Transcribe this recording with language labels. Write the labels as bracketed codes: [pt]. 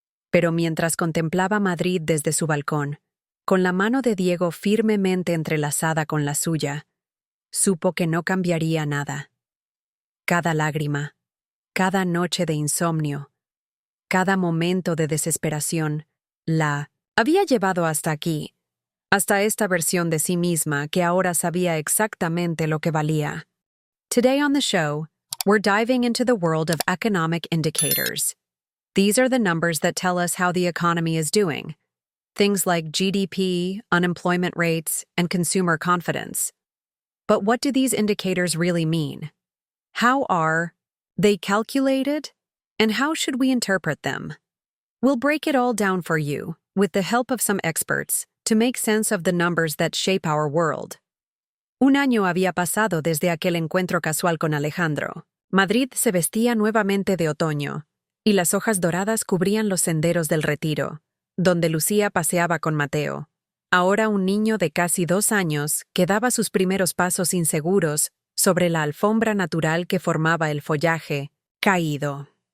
[es] Pero mientras contemplaba Madrid desde su balcón, con la mano de Diego firmemente entrelazada con la suya, supo que no cambiaría nada. Cada lágrima, cada noche de insomnio, cada momento de desesperación, la había llevado hasta aquí, hasta esta versión de sí misma que ahora sabía exactamente lo que valía. [en] Today on the show, we're diving into the world of economic indicators. These are the numbers that tell us how the economy is doing. Things like GDP, unemployment rates, and consumer confidence. But what do these indicators really mean? How are they calculated? And how should we interpret them? We'll break it all down for you, with the help of some experts, to make sense of the numbers that shape our world. [es] Un año había pasado desde aquel encuentro casual con Alejandro. Madrid se vestía nuevamente de otoño, y las hojas doradas cubrían los senderos del Retiro, donde Lucía paseaba con Mateo, ahora un niño de casi 2 años que daba sus primeros pasos inseguros sobre la alfombra natural que formaba el follaje caído.